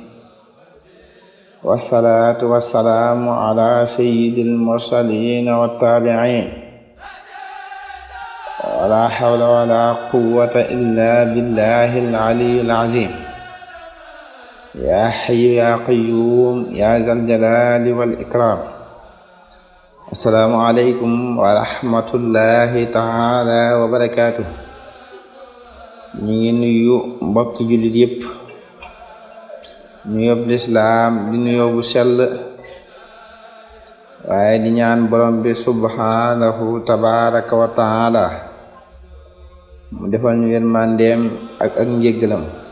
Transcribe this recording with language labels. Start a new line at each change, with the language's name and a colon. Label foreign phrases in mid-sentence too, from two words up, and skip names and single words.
Arabic: والصلاة والسلام على سيد المرسلين والتابعين ولا حول ولا قوة إلا بالله العلي العظيم يا حي يا قيوم يا ذا الجلال والإكرام السلام عليكم ورحمة الله تعالى وبركاته.
Wolof: ñu ngi nuyu mbokki jullit yépp nuyób lislaam di nuyoo bu sell waaye di ñaan borom bi
Arabic: سبحانه تبارك وتعالى
Wolof: mu defal ñu yërmandeem ak njéggalam.